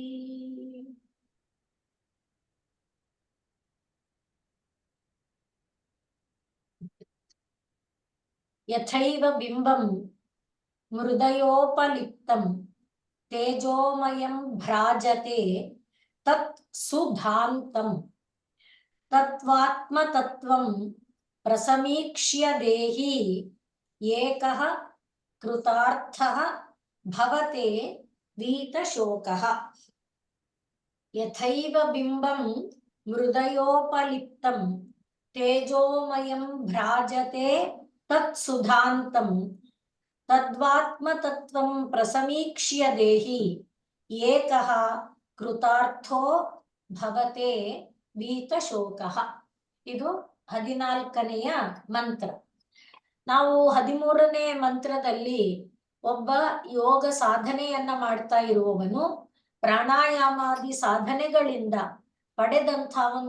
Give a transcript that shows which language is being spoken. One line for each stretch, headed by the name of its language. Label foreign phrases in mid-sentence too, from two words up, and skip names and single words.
Sanskrit: ಯಥೈವ ಬಿಂಬಂ ಮೃದಯೋಪಲಿಪ್ತಂ ತೇಜೋಮಯಂ ಭ್ರಾಜತೆ ತತ್ ಸುಧಾಂತಂ ತತ್ವಾತ್ಮತತ್ವಂ ಪ್ರಸಮೀಕ್ಷ್ಯ ದೇಹಿ ಏಕಃ ಕೃತಾರ್ಥಃ ಭವತೆ ವೀತಶೋಕಃ. ಯಥೈವ ಬಿಂಬಂ ಮೃದಯೋಪಲಿಪ್ತಂ ತೇಜೋಮಯಂ ಭ್ರಾಜತೆ ತತ್ ಸುಧಾಂತಂ ತದ್ವಾತ್ಮತತ್ವಂ ಪ್ರಸಮೀಕ್ಷ್ಯ ದೇಹಿ ಏಕಃ ಕೃತಾರ್ಥೋ ಭವತೆ ವೀತಶೋಕಃ.
Kannada: ಇದು 14ನೆಯ ಮಂತ್ರ. ನಾವು 13ನೇ ಮಂತ್ರದಲ್ಲಿ ಒಬ್ಬ ಯೋಗ ಸಾಧನೆಯನ್ನ ಮಾಡ್ತಾ ಇರುವವನು ಪ್ರಾಣಾಯಾಮಾದಿ ಸಾಧನೆಗಳಿಂದ ಪಡೆದಂಥ ಒಂದು